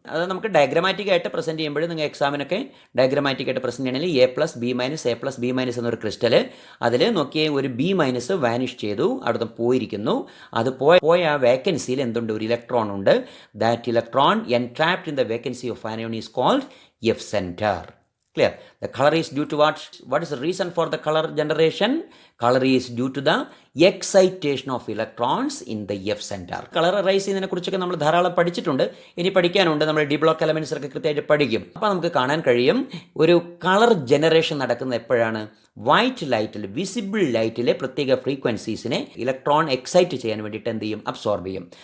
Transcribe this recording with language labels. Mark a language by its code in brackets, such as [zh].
[ml] അത് നമുക്ക് ഡയഗ്രമാറ്റിക് ആയിട്ട് പ്രസൻറ്റ് ചെയ്യുമ്പോൾ നിങ്ങൾ എക്സാമിനൊക്കെ ഡയഗ്രമാറ്റിക് ആയിട്ട് പ്രസൻറ്റ് ചെയ്യണമെങ്കിൽ A+B- എന്നൊരു ക്രിസ്റ്റൽ, അതിൽ നോക്കിയേ ഒരു B- വാനിഷ് ചെയ്തു, അവിടുന്ന് പോയിരിക്കുന്നു. അത് പോയ ആ വേക്കൻസിയിൽ എന്തുണ്ട്? ഒരു ഇലക്ട്രോൺ ഉണ്ട്. [en] That electron entrapped in the vacancy of anion is called F center. Clear? The color is due to what? What is the reason for the color generation? Color is due to the excitation of electrons in the F center. [ml] Colour rice ചെയ്യുന്നതിനെ കുറിച്ചൊക്കെ നമ്മൾ ധാരാളം പഠിച്ചിട്ടുണ്ട്, ഇനി പഠിക്കാനുണ്ട്. നമ്മൾ D block elements ഒക്കെ കൃത്യമായിട്ട് പഠിക്കും. അപ്പോൾ നമുക്ക് കാണാൻ കഴിയും ഒരു കളർ ജനറേഷൻ നടക്കുന്നത് എപ്പോഴാണ്? വൈറ്റ് ലൈറ്റിൽ, വിസിബിൾ ലൈറ്റിലെ പ്രത്യേക ഫ്രീക്വൻസീസിനെ ഇലക്ട്രോൺ എക്സൈറ്റ് ചെയ്യാൻ വേണ്ടിയിട്ട് എന്ത് ചെയ്യും? അബ്സോർബ് ചെയ്യും.